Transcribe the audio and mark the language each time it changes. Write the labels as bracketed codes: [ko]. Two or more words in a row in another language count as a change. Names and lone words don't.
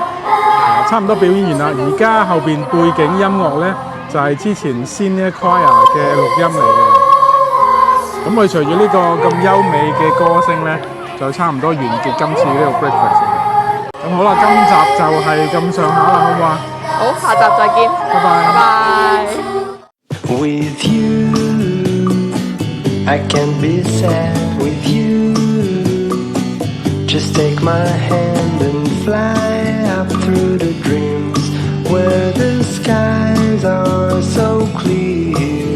[yue] 差唔多表演完啦，而家後邊背景音樂咧就係之前 Senior Choir 嘅錄音嚟嘅。咁佢隨住呢個咁優美嘅歌聲咧，就差唔多完結今次呢個 breakfast。咁好啦，今集就係咁上下啦，好唔好啊？好，下集再見，拜拜。拜拜。 [en] With you, I can't be sad with you. Just take my hand and fly up through the dreams where the skies are so clear.